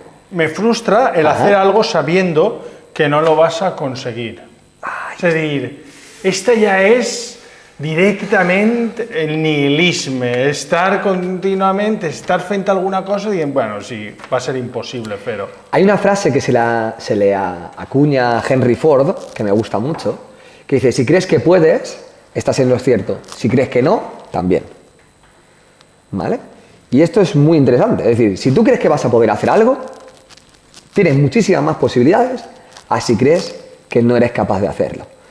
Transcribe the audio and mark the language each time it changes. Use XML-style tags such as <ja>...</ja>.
<es>Me frustra el hacer algo sabiendo que no lo vas a conseguir.</es> <ca>És a dir, esta ja és directament el nihilisme, estar fent alguna cosa dient, bueno, sí,</ca> <es>va a ser imposible</es> <ca>fer-ho.</ca> <es>Hay una frase que se le acuña a Henry Ford, que me gusta mucho, que dice, si crees que puedes, estás en lo cierto. Si crees que no, también. ¿Vale? Y esto es muy interesante. Es decir, si tú crees que vas a poder hacer algo, tienes muchísimas más posibilidades a si crees que no eres capaz de hacerlo.</es>